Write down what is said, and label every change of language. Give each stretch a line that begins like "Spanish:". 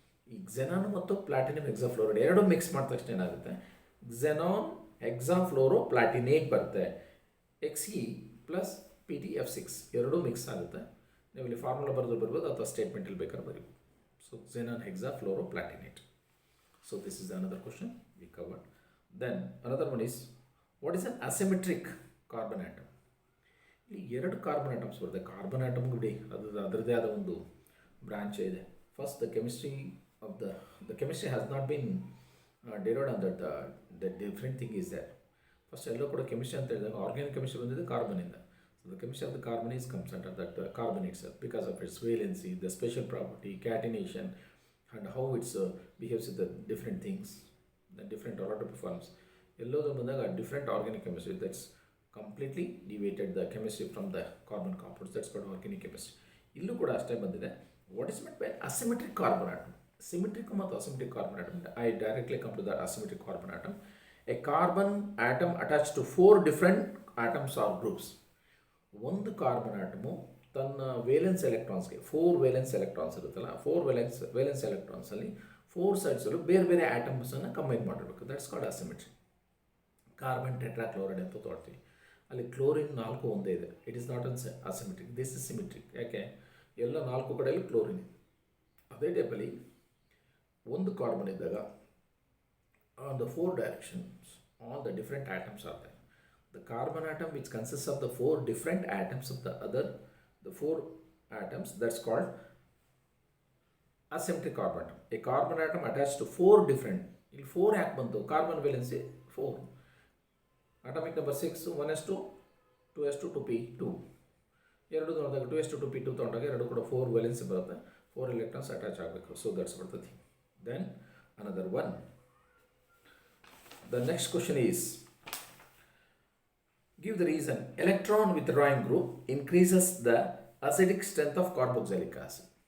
Kannada: ಈ xenon ಮತ್ತು platinum ಹೆಕ್ಸಾಫ್ಲೋರೈಡ್ ಎರಡು ಮಿಕ್ಸ್ ಮಾಡಿದ ತಕ್ಷಣ ಏನಾಗುತ್ತೆ, xenon ಹೆಕ್ಸಾಫ್ಲೋರೋಪ್ಲಾಟಿನೇಟ್ ಬರುತ್ತೆ. Xe ಪ್ಲಸ್ PtF6 ಎರಡೂ ಮಿಕ್ಸ್ ಆಗುತ್ತೆ. ನೀವು ಇಲ್ಲಿ ಫಾರ್ಮುಲಾ ಬರ್ಬೋದು ಅಥವಾ ಸ್ಟೇಟ್ಮೆಂಟಲ್ಲಿ ಬೇಕಾದ್ರೆ ಬರೀಬೋದು. So xenon ಹೆಕ್ಸಾಫ್ಲೋರೋಪ್ಲಾಟಿನೇಟ್.
English: So this is another question we covered. Then another one is, what is an asymmetric carbon atom?
Kannada: ಇಲ್ಲಿ ಎರಡು ಕಾರ್ಬನ್ ಆಟಮ್ಸ್ ಬರುತ್ತೆ. ಕಾರ್ಬನ್ ಆಟಮ್ ಬಿಡಿ, ಅದರದ್ದೇ ಆದ ಒಂದು ಬ್ರಾಂಚ್ ಇದೆ.
English: First the chemistry of the chemistry has not been derived on that different thing is there.
Kannada: First ಎಲ್ಲೋ ಕೂಡ chemistry ಅಂತ ಹೇಳಿದಾಗ ಆರ್ಗ್ಯಾನಿಕ್ ಕೆಮಿಸ್ಟ್ರಿ ಬಂದಿದೆ ಕಾರ್ಬನಿಂದ.
English: So the chemistry of the carbon is comes under that carbon itself because of its valency, the special property, catenation, and how it behaves with the different things, the different order forms.
Kannada: ಎಲ್ಲೋದು ಬಂದಾಗ
English: different organic chemistry that's completely deviated the chemistry from the carbon compounds. That's called organic chemistry.
Kannada: ಇಲ್ಲೂ ಕೂಡ ಅಷ್ಟೇ ಬಂದಿದೆ.
English: What is meant by asymmetric carbon atom? Symmetric ಮತ್ತು asymmetric carbon atom. I directly come to the asymmetric carbon atom. A carbon atom attached to 4 different atoms or groups.
Kannada: ಒಂದು carbon atom ತನ್ನ valence ಎಲೆಕ್ಟ್ರಾನ್ಸ್ಗೆ 4 valence electrons ಇರುತ್ತಲ್ಲ, 4 valence ಎಲೆಕ್ಟ್ರಾನ್ಸಲ್ಲಿ 4 ಸೈಡ್ಸಲ್ಲೂ ಬೇರೆ ಬೇರೆ ಆಟಮ್ಸನ್ನು combine ಮಾಡಿರಬೇಕು.
English: That's called asymmetry.
Kannada: Carbon tetrachloride ಅಂತ ತೋರ್ತೀವಿ, ಅಲ್ಲಿ chlorine 4 ಒಂದೇ ಇದೆ.
English: It is not an asymmetric, this is symmetric.
Kannada: ಯಾಕೆ, ಎಲ್ಲ 4 ಕಡೆಯಲ್ಲಿ ಕ್ಲೋರಿನ್. ಅದೇ ಟೈಪಲ್ಲಿ ಒಂದು ಕಾರ್ಬನ್ ಇದ್ದಾಗ
English: On the 4 directions all the different atoms are there. The carbon atom which consists of the 4 different atoms of the 4 atoms, that's called asymmetric carbon atom. A carbon atom attached to 4 different,
Kannada: ಇಲ್ಲಿ 4 ಯಾಕೆ ಬಂತು, carbon valency 4, atomic number 6, 1s2 2s2 2p2. ಎರಡು ನೋಡಿದಾಗ 2s2 2p2 ತೊಗೊಂಡಾಗ ಎರಡು ಕೂಡ 4 valency ಬರುತ್ತೆ, 4 electrons attach ಆಗಬೇಕು.
English: So that's what the thing. Then another one, the next question is, give the reason. Electron withdrawing group increases the acidic strength of carboxylic acid.